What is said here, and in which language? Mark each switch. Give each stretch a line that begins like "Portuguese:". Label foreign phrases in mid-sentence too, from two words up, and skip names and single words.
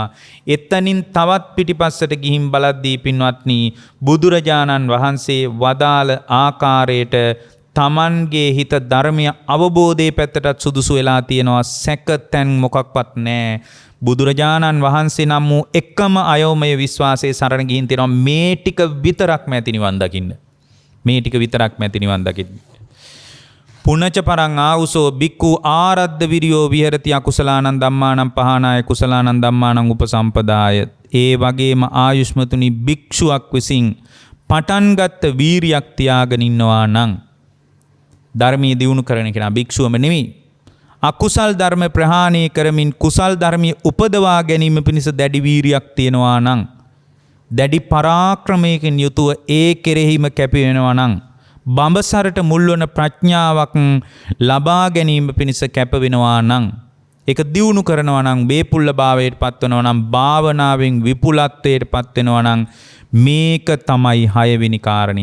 Sinhala: එතනින් තවත් පිටිපස්සට ගිහින් බලද්දී පින්වත්නි බුදුරජාණන් වහන්සේ වදාළ ආකාරයට Tamanගේ හිත ධර්මය අවබෝධයේ පැත්තටත් සුදුසු වෙලා තියෙනවා. සැකතැන් මොකක්වත් නැහැ. බුදුරජාණන් වහන්සේ නම් වූ එකම අයෝමය විශ්වාසයේ සරණ ගිහින් තියෙනවා. මේ ටික විතරක්ම ඇති නිවන් දකින්න. මේ ටික විතරක්ම ඇති නිවන් දකින්න.
Pali: පුනච පරං ආවුසෝ බික්ඛු ආරද්ධ විරියෝ විහෙරති අකුසලානං ධම්මානං පහනාය කුසලානං ධම්මානං උපසම්පදාය.
Sinhala: ඒ වගේම ආයුෂ්මතුනි භික්ෂුවක් විසින් පටන්ගත් වීරියක් තියාගෙන ඉන්නවා නම් ධර්මයේ දියුණු කරන කෙනා භික්ෂුවම නෙවෙයි. අකුසල් ධර්ම ප්‍රහාණය කරමින් කුසල් ධර්මයේ උපදවා ගැනීම පිණිස දැඩි වීරියක් තියනවා නම් දැඩි පරාක්‍රමයකින් යුතුව ඒ කෙරෙහිම කැපි වෙනවා නම් බඹසරට මුල්වන ප්‍රඥාවක් ලබා ගැනීම පිණිස කැප වෙනවා නම් ඒක දියුණු කරනවා නම් බේපුල්ල භාවයට පත්වනවා නම් භාවනාවෙන් විපුලත්වයට පත්වෙනවා නම් මේක තමයි 6 වෙනි කාරණේ.